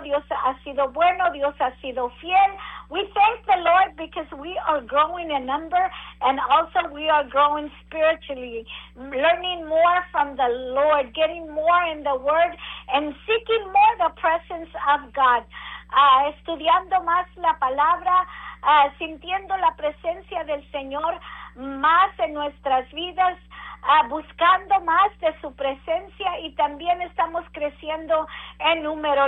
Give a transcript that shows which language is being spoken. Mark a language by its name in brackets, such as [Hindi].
[Spanish] Dios ha sido bueno, Dios ha sido fiel. [English] We thank the Lord because we are growing in number and also we are growing spiritually, learning more from the Lord, getting more in the Word and seeking more the presence of God. [Spanish] Estudiando más la palabra, sintiendo la presencia del Señor más en nuestras vidas, buscando más de su presencia y también estamos creciendo en número.